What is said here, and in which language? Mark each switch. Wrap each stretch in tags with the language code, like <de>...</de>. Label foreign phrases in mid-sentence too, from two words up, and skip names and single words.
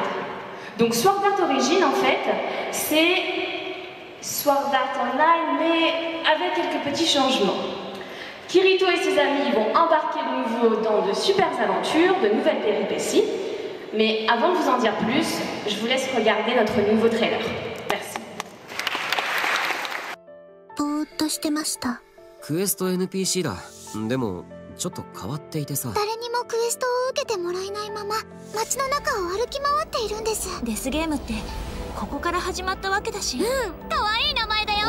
<fr>Donc Sword Art Origin, en fait, c'est Sword Art Online, mais avec quelques petits changements. Kirito et ses amis vont embarquer de nouveau dans de super aventures, de nouvelles péripéties. Mais avant de vous en dire plus, je vous laisse regarder notre nouveau trailer. Merci.</fr> <ja>ぼーっとしてました。クエスト NPC だ。でもちょっと変わっていてさ。誰にもクエストを受けてもらえないまま街の中を歩き回っているんです。デスゲームってここから始まったわけだし。可愛い名前だよ。</ja>